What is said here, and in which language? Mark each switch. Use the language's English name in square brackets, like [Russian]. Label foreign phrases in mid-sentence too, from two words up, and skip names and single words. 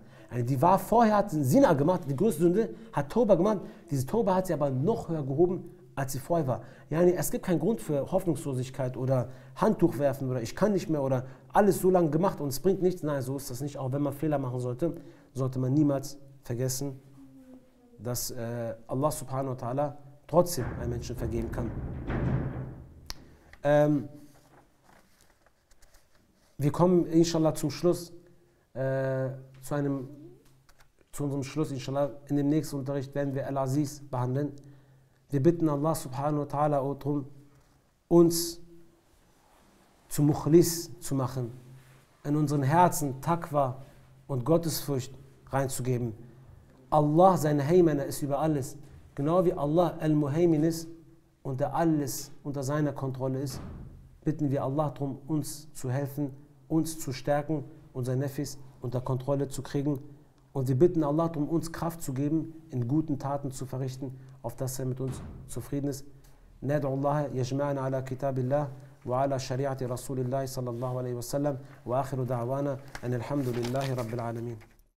[German] Die war vorher, hat Zina gemacht, die größte Sünde, hat Tauba gemacht, diese Tauba hat sie aber noch höher gehoben, als sie vorher war. Yani, es gibt keinen Grund für Hoffnungslosigkeit oder Handtuch werfen oder ich kann nicht mehr oder alles so lange gemacht und es bringt nichts. Nein, so ist das nicht. Auch wenn man Fehler machen sollte, sollte man niemals vergessen, dass Allah [Arabic] سبحانه وتعالى [German] trotzdem einen Menschen vergeben kann. Wir kommen inshallah zum Schluss, zu unserem Schluss inshallah. In dem nächsten Unterricht werden wir Al-Aziz behandeln. Wir bitten Allah [Arabic] سبحانه وتعالى [German] darum, uns zu Mukhlis zu machen, in unseren Herzen Taqwa und Gottesfurcht reinzugeben. Allah, sein Heimana, ist über alles. Genau wie Allah Al-Muhaymin ist und der alles unter seiner Kontrolle ist, bitten wir Allah darum, uns zu helfen, uns zu stärken, unser Nefis unter Kontrolle zu kriegen. Und wir bitten Allah darum, uns Kraft zu geben, in guten Taten zu verrichten, auf dass er mit uns zufrieden ist. [Arabic] ندعو الله يجمعنا على كتاب الله وعلى شريعة رسول الله صلى الله عليه وسلم وآخر دعوانا أن الحمد لله رب العالمين.